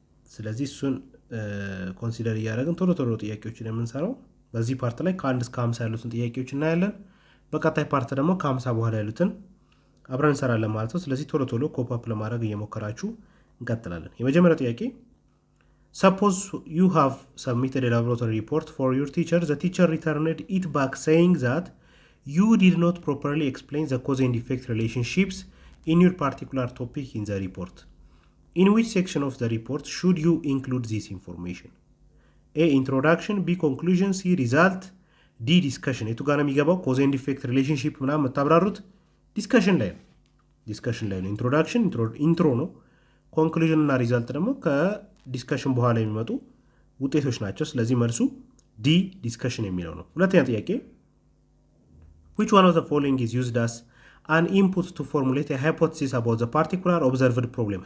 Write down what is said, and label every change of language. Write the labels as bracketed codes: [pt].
[am] ስለዚህ እሱን ኮንሲደር እያደረግን ቶሎ ቶሎ ጥያቄዎችን የምንሰራው በዚህ ፓርት ላይ ከ1 እስከ 50 ያሉትን ጥያቄዎች እናያለን። በቀጣይ ፓርት ደግሞ ከ50 በኋላ ያሉትን አብረን እንሰራለን ማለት ነው። ስለዚህ ቶሎ ቶሎ ኮፕ አፕ ለማድረግ እየሞከራችሁ እንቀጥላለን። የመጀመሪያው ጥያቄ [en] suppose you have submitted a laboratory report for your teacher. The teacher returned it back saying that you did not properly explain the cause and effect relationships in your particular topic in the report. In which section of the report should you include this information? A. Introduction, B. Conclusion, C. Result, D. Discussion. [am] የቱ ጋር ነው የሚገባው? [en] cause and effect relationship [am] ምናምን የምታብራሩት ዲስከሽን ላይ ነው። ዲስከሽን ላይ ነው። ኢንትሮዳክሽን ኢንትሮ ነው። ኮንክሉዥን እና ሪዛልት ደግሞ ከዲስከሽን በኋላ የሚመጡ ውጤቶች ናቸው። ስለዚህ መልሱ ዲ ዲስከሽን የሚለው ነው። ሁለተኛ ጥያቄ [en] which one of the following is used as an input to formulate a hypothesis about the particular observed problem?